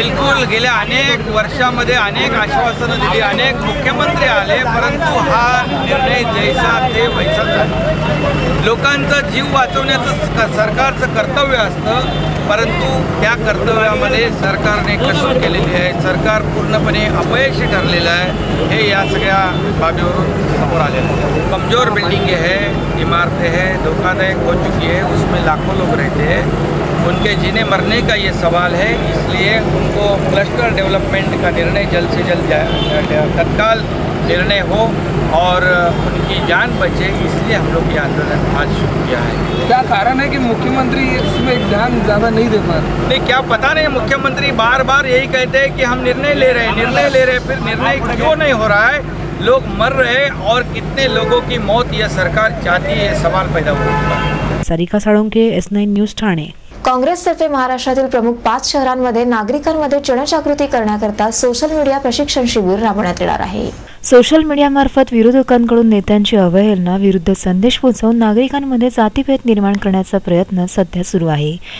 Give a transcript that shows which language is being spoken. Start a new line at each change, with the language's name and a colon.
Marathi: बिलकुल, गेल्या अनेक वर्षामध्ये अनेक आश्वासनं दिली, अनेक मुख्यमंत्री आले, परंतु हा निर्णय जैसा ते वैसा झाला। लोकांचा जीव वाचवण्याचं सरकारचं कर्तव्य असतं, परंतु त्या कर्तव्यामध्ये सरकारने कसूर केलेली आहे। सरकार पूर्णपणे अपयशी ठरलेलं आहे, हे या सगळ्या बाबीवरून समोर आलेलं है।
Hindi: कमज़ोर बिल्डिंगें हैं, इमारतें हैं, धोखादायक हो चुकी है, उसमें लाखों लोग रहते हैं। उनके जीने मरने का ये सवाल है, इसलिए उनको क्लस्टर डेवलपमेंट का निर्णय जल्द से जल्द तत्काल निर्णय हो और उनकी जान बचे, इसलिए हम लोग ये आंदोलन आज शुरू किया है। क्या कारण है कि मुख्यमंत्री इसमें ध्यान ज़्यादा नहीं दे पा रहे? नहीं, क्या पता नहीं, मुख्यमंत्री बार बार यही कहते हैं कि हम निर्णय ले रहे हैं, फिर निर्णय क्यों नहीं हो रहा है? लोग मर रहे और कितने लोगों की मौत यह सरकार चाहती है, सवाल पैदा हो चुका है।
Marathi: Sarika Salunke, S9 news, Thane. काँग्रेसतर्फे महाराष्ट्रातील प्रमुख 5 शहरांमध्ये नागरिकांमध्ये जनजागृती करण्याकरता सोशल मीडिया प्रशिक्षण शिबिर राबवण्यात येणार आहे। सोशल मीडियामार्फत विरोधकांकडून नेत्यांची अवहेलना विरुद्ध संदेश पोहोचवून नागरिकांमध्ये जातीभेद निर्माण करण्याचा प्रयत्न सध्या सुरू आहे।